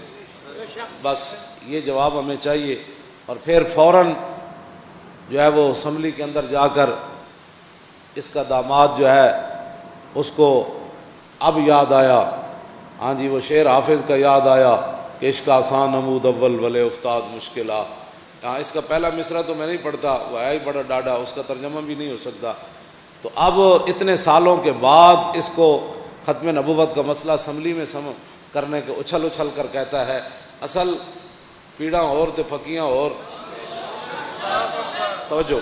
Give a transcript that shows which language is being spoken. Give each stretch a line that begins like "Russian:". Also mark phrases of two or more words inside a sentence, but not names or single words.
Urdu: بس یہ جواب ہمیں چاہیے. اور پھر فوراً جو ہے وہ اسمبلی کے اندر جا کر اس کا داماد جو ہے اس کو اب یاد آیا، ہاں جی وہ شعر حافظ کا یاد آیا کہ
Persian: عشق آسان نمود اول ولے افتاد مشکلات.
Urdu: ہاں اس کا پہلا مصرع تو میں نہیں پڑھتا، وہ ہے ہی بڑا ڈاڈا، اس کا ترجمہ بھی نہیں ہو سکتا. تو اب اتنے سالوں کے بعد اس کو ختم نبوت کا مسئلہ اسمبلی میں کرنے کے اچھل اچھل کر کہتا ہے
Punjabi: اصل پیڑاں اور تے پھکیاں
Urdu: اور توجہ.